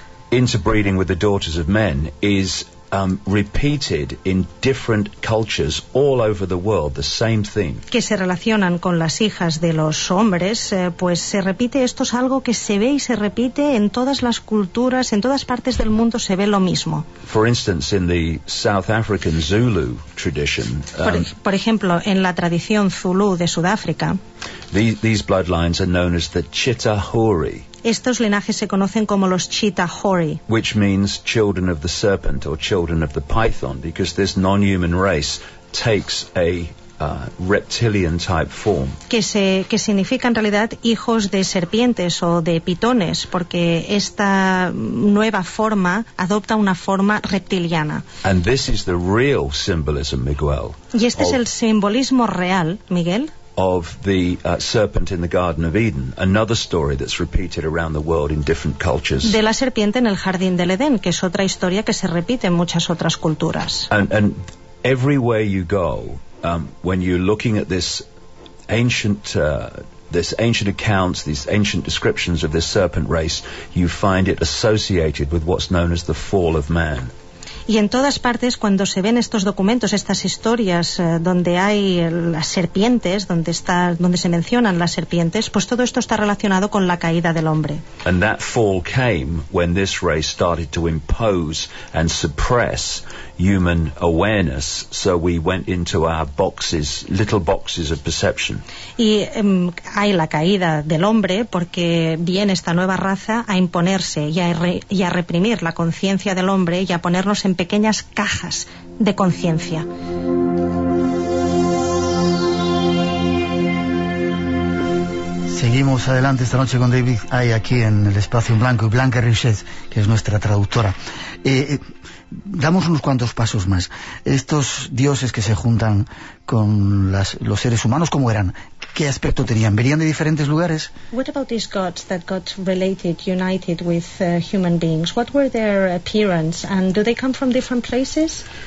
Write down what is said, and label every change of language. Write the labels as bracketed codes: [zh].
[en] interbreeding with the daughters of men is repeated in different cultures all over the world, the same thing. [es] Que se relacionan con las hijas de los hombres, pues se repite, esto es algo que se ve y se repite en todas las culturas, en todas partes del mundo se ve lo mismo. [en] For instance, in the South African Zulu tradition, [es] por ejemplo, en la tradición Zulu de Sudáfrica, [en] these bloodlines are known as the Chitahuri. [es] Estos linajes se conocen como los Chitahori, [en] which means children of the serpent or children of the python, because this non-human race takes a reptilian type form. [es] Que significa en realidad hijos de serpientes o de pitones, porque esta nueva forma adopta una forma reptiliana. [en] And this is the real symbolism, Miguel. [es] Y este es el simbolismo real, Miguel. [en] Of the serpent in the Garden of Eden, another story that's repeated around the world in different cultures. [es] De la serpiente en el jardín del Edén, que es otra historia que se repite en muchas otras culturas. [en] And everywhere you go, when you're looking at this ancient accounts, these ancient descriptions of this serpent race, you find it associated with what's known as the fall of man. [es] Y en todas partes, cuando se ven estos documentos, estas historias donde hay las serpientes, donde se mencionan las serpientes, pues todo esto está relacionado con la caída del hombre. [en] And that fall came when this race started to impose and suppress human awareness, so we went into our boxes, little boxes of perception. [es] Y hay la caída del hombre porque viene esta nueva raza a imponerse y a reprimir la conciencia del hombre y a ponernos en pequeñas cajas de conciencia. Seguimos adelante esta noche con David Ay aquí en el Espacio en Blanco y Blanca Richet, que es nuestra traductora. Damos unos cuantos pasos más. Estos dioses que se juntan con los seres humanos, ¿cómo eran? ¿Qué aspecto tenían? ¿Venían de diferentes lugares? [en] What about these gods that got related, united with human beings? What were their appearance and do they come from different places?